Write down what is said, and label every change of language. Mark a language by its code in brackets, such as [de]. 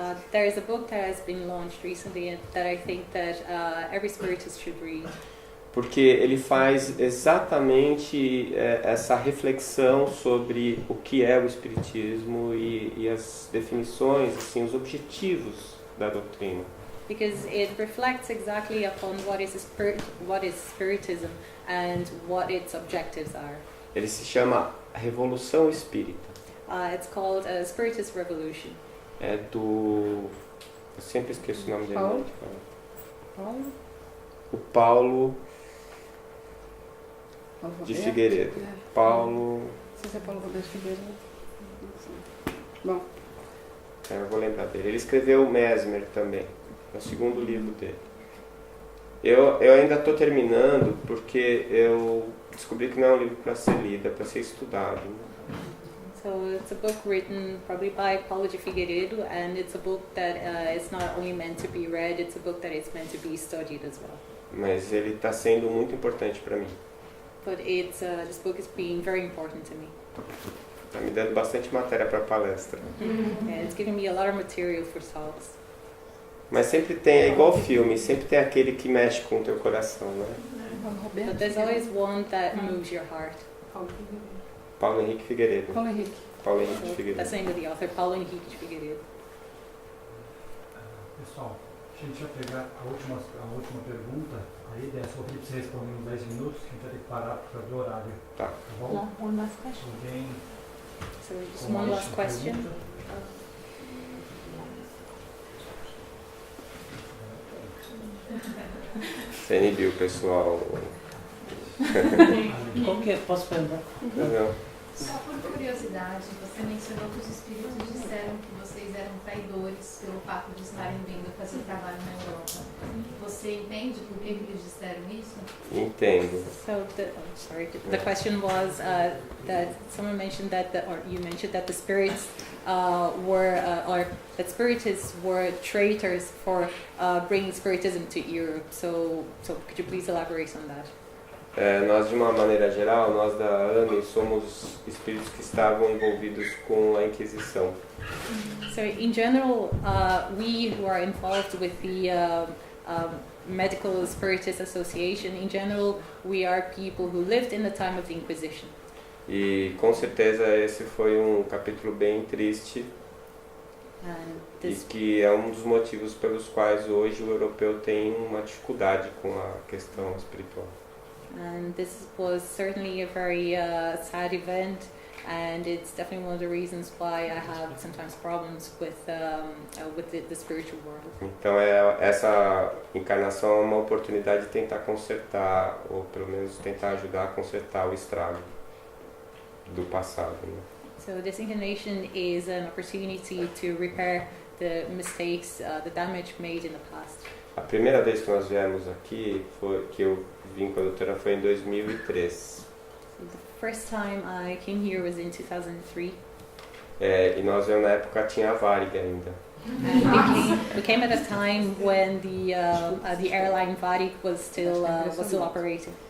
[en] There is a book that has been launched recently that I think that every spiritist should read. [pt] Porque ele faz exatamente essa reflexão sobre o que é o espiritismo e as definições, assim, os objetivos da doutrina. [en] Because it reflects exactly upon what is spiritism and what its objectives are. [pt] Ele se chama Revolução Espírita. [en] It's called a Spiritist Revolution. [pt] É do... Eu sempre esqueço o nome dele. Paulo? Né? Paulo? O Paulo de Figueiredo. Paulo... Não sei se é Paulo Roberto Figueiredo. Bom. Eu vou lembrar dele. Ele escreveu o Mesmer também. É o segundo livro dele. Eu ainda estou terminando porque eu descobri que não é um livro para ser lido, é para ser estudado. [en] So it's a book written probably by Paulo de Figueiredo, and it's a book that is not only meant to be read, it's a book that is meant to be studied as well. [pt] Mas ele está sendo muito importante para mim. [en] But this book is being very important to me. [pt] Está me dando bastante matéria para palestra. [en] Yeah, it's giving me a lot of material for talks. [pt] Mas sempre tem, é igual filme, sempre tem aquele que mexe com o teu coração, né? [en] But there's always one that moves your heart. [pt] Paulo Henrique Figueiredo. Paulo Henrique. Paulo Henrique [en] So [pt] Figueiredo. [en] that's the name of the author, Paulo Henrique de Figueiredo. [pt] Pessoal, a gente vai pegar a última pergunta. A ideia é só pedir para você responder em 10 minutos, que a gente vai ter que parar por causa do horário. Tá. Bom? [en] One last question. [pt] Alguém [en] So just [pt] com [en] one [pt] mais [en] last question. [pt] pergunta? Você inibiu o pessoal. Qual que é? Posso perguntar? Não. Só por curiosidade, você mencionou que os espíritos disseram que vocês eram traidores pelo fato de estarem vindo fazer trabalho na Europa. Você entende por que eles disseram isso? Entendo. [en] So the question was that someone mentioned that you mentioned that the spirits or that spiritists were traitors for bringing spiritism to Europe. So could you please elaborate on that? [pt] Nós, de uma maneira geral, nós da AME somos espíritos que estavam envolvidos com a Inquisição. [en] So in general, we who are involved with the Medical Spiritist Association, in general, we are people who lived in the time of the Inquisition. [pt] E com certeza esse foi um capítulo bem triste e que é um dos motivos pelos quais hoje o europeu tem uma dificuldade com a questão espiritual. [en] And this was certainly a very sad event, and it's definitely one of the reasons why I have sometimes problems with the spiritual world. [pt] Então essa encarnação é uma oportunidade de tentar consertar, ou pelo menos tentar ajudar a consertar o estrago do passado, né? [en] So this incarnation is an opportunity to repair the mistakes, the damage made in the past. [pt] A primeira vez que nós viemos aqui, que eu vim com a doutora, foi em 2003. [en] So the first time I came here was in 2003. [pt] E nós viemos na época tinha a Varig ainda. [en] And we came at a time when the airline Varig was still operating.